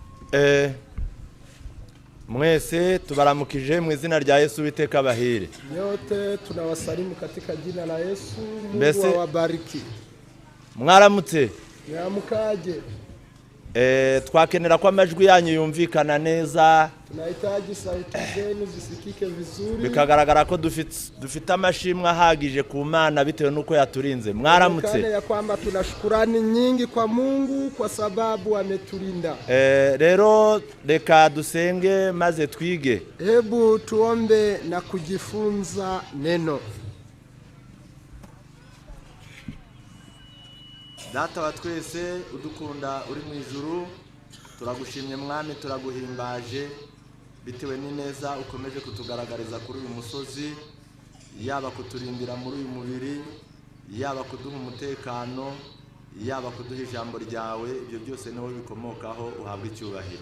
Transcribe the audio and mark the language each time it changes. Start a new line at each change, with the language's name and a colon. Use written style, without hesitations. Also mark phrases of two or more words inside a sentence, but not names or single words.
Kinyarwanda: Mwese tubaramukije mu izina rya Yesu Uwiteka bahire.
Swahili: Nyote tunawasalimu katika jina la Yesu. Mungu awabariki.
Kinyarwanda: Mwaramutse. Mwamukaje. Twakenera ko amajwi yanyu yumvikana neza.
Swahili: Tunahitaji sauti zenu zisikike vizuri.
Kinyarwanda: Bikagaragara ko dufite amashimwe ahagije ku Mana bitewe nuko yaturinze. Mwaramutse.
Swahili: Kana ya kwamba tunashukurani nyingi kwa Mungu kwa sababu ametulinda.
Kinyarwanda: Rero reka dusenge maze twige.
Swahili: Hebu tuombe na kujifunza neno.
Kinyarwanda: Data wa twese udukunda uri mu ijuru, turagushimye mwami, turaguhimbaje bitewe n'ineza ukomeje kutugaragariza kuri uyu musozi, yaba kuturindira muri uyu mubiri, yaba kuduha umutekano, yaba kuduha ijambo ryawe, ibyo byose niho bikomokaho, uhabwa icyubahiro.